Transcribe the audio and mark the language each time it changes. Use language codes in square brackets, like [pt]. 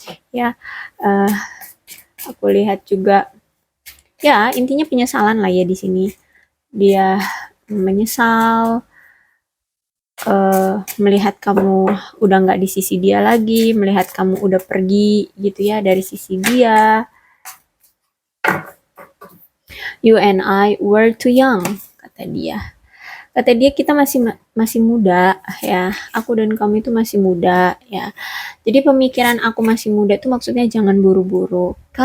[id] Ya, aku lihat juga ya intinya penyesalan lah ya di sini. Dia menyesal melihat kamu udah nggak di sisi dia lagi, melihat kamu udah pergi gitu ya dari sisi dia. [en] You and I were too young, [id] kata dia. Kata dia kita masih muda ya. Aku dan kamu itu masih muda ya. Jadi pemikiran aku masih muda itu maksudnya jangan buru-buru.